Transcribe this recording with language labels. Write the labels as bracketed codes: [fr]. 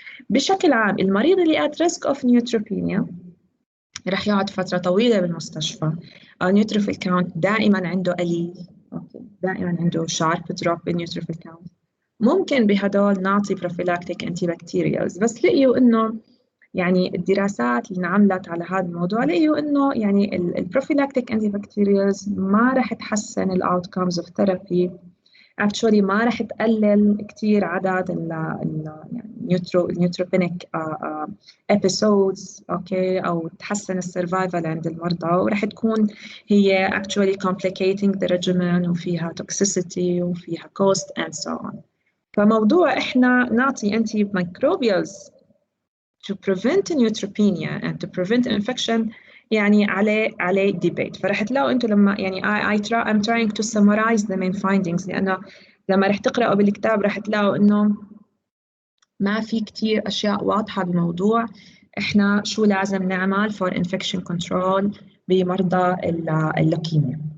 [ar] بشكل عام المريض اللي [en] at risk of neutropenia [ar] رح يقعد فترة طويلة بالمستشفى neutrophil count دائما عنده قليل اوكي دائما عنده sharp drop بالنيوتروفيل count ممكن بهدول نعطي [en] prophylactic antibacterials [ar] بس لقيوا انه يعني الدراسات اللي انعملت على هذا الموضوع لقيوا انه يعني البروفيلاكتيك antibacterials ما رح تحسن الاوتكمز اوف ثيرابي actually ما رح تقلل كثير عدد يعني النيوتروبينيك episodes اوكي او تحسن السرفايفل عند المرضى ورح تكون هي actually [en] complicating the regimen [ar] وفيها toxicity وفيها [en] cost and so on. [ar] فموضوع احنا نعطي [en] antimicrobials to prevent neutropenia and to prevent infection [ar] يعني عليه [en] debate. [ar] فرح تلاقوا انتم لما يعني [en] I'm trying to summarize the main findings [ar] لأنه لما رح تقرأوا بالكتاب رح تلاقوا إنه ما في كتير أشياء واضحة بالموضوع. إحنا شو لازم نعمل [en] for infection control [ar] بمرضى اللوكيميا.